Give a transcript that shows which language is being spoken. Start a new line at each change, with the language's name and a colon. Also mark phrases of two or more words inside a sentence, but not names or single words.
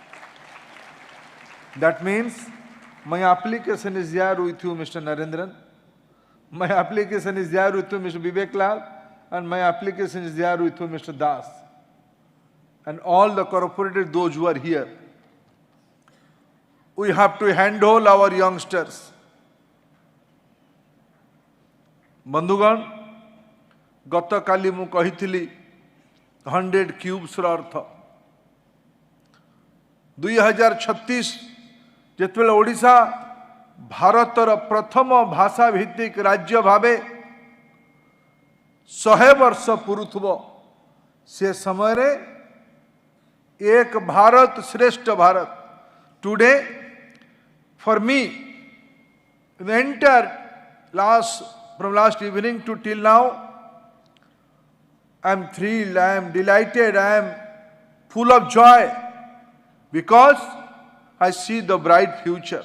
English: That means my application is there with you, Mr. Narendran. My application is there with you, Mr. Vivek Lal. And my application is there with you, Mr. Das. And all the corporates, those who are here. We have to handle our youngsters.
Odia: ବନ୍ଧୁଗଣ, ଗତ କାଲି ମୁଁ କହିଥିଲି 100 cubes ର ଅର୍ଥ 2036 ଯେତେବେଳେ ଓଡ଼ିଶା ଭାରତର ପ୍ରଥମ ଭାଷା ଭିତ୍ତିକ ରାଜ୍ୟ ଭାବେ 100 ବର୍ଷ ପୁରୁଥିବ ସେ ସମୟରେ एक भारत श्रेष्ठ भारत.
English: Today, for me, the entire from last evening to till now, I am thrilled, I am delighted, I am full of joy because I see the bright future.